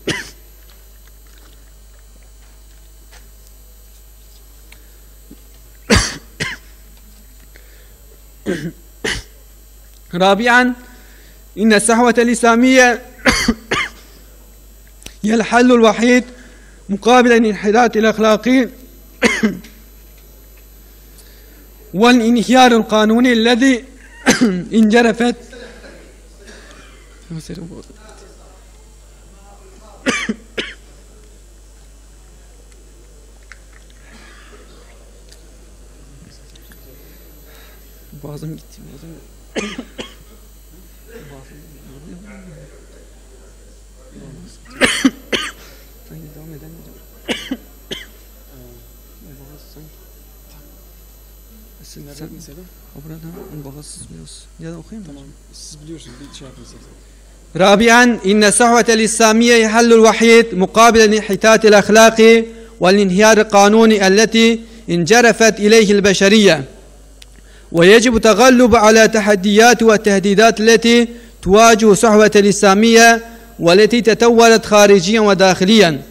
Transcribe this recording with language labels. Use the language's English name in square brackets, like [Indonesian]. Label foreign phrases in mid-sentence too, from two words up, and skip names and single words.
[Arabic] رابعا، إن الصحوة الإسلامية هي الحل الوحيد مقابل الانحراف الأخلاقي والانهيار القانوني الذي انجرفت [Turkish] boğazım gitti. Devam edemiyorum. Sen mesela? Burada boğazsız biraz. Ya da okuyayım mı? Tamam. Siz biliyorsunuz. Bir şey yapın. [Arabic] رابعا، إن الصحوة الإسلامية هي الحل الوحيد مقابل الانحطاط الأخلاقي والانهيار القانوني التي انجرفت إليه البشرية، ويجب التغلب على تحديات والتهديدات التي تواجه الصحوة الإسلامية والتي تطورت خارجيا وداخليا.